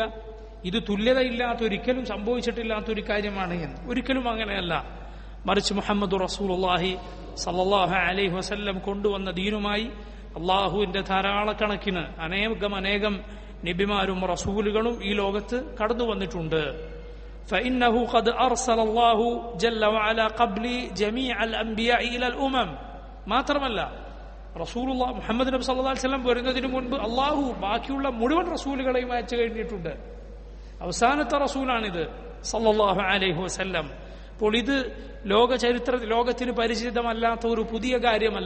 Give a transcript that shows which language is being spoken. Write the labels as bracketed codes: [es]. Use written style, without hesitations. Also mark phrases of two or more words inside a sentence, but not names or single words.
[ml] ഇത് തുല്യതയില്ലാത്ത, ഒരിക്കലും സംഭവിച്ചിട്ടില്ലാത്തൊരു കാര്യമാണ് എന്ന്. ഒരിക്കലും അങ്ങനെയല്ല. മറിച്ച് മുഹമ്മദ് റസൂലുള്ളാഹി [ar] صلى الله عليه وسلم [ml] കൊണ്ടുവന്ന ദീനുമായി അള്ളാഹുവിന്റെ ധാരാളക്കണക്കിന് അനേകം നബിമാരും റസൂലുകളും ഈ ലോകത്ത് കടന്നു വന്നിട്ടുണ്ട്. [ar] فإنه قد أرسل الله جل وعلا قبلي جميع الأنبياء إلى الأمم. [ml] മാത്രമല്ല, റസൂലുള്ളാഹി മുഹമ്മദ് നബി [ar] صلى الله عليه وسلم [ml] വരുന്നതിന് മുൻപ് അള്ളാഹു ബാക്കിയുള്ള മുഴുവൻ റസൂലുകളെയും അയച്ചു കഴിഞ്ഞിട്ടുണ്ട്. അവസാനത്തെ റസൂലാണിത് [ar] صلى الله عليه وسلم. [ml] അപ്പോൾ ഇത് ലോകത്തിന് പരിചിതമല്ലാത്ത ഒരു പുതിയ കാര്യമല്ല.